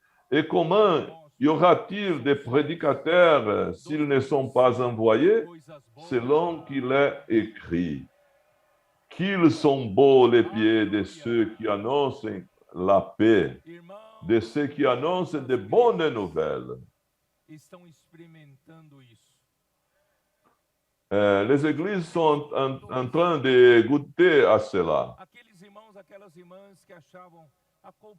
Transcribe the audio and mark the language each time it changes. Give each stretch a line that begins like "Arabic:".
French: Et comment y aura-t-il des prédicateurs s'ils ne sont pas envoyés?
Portuguese: coisas boas.
French: Selon qu'il est écrit, qu'ils sont beaux les pieds de ceux qui annoncent la paix,
Portuguese: Irmãos,
French: de ceux qui annoncent de bonnes nouvelles.
Portuguese: estão experimentando isso.
French: Les églises sont en train de goûter à cela.
Portuguese: Aqueles irmãos, aquelas irmãs que achavam a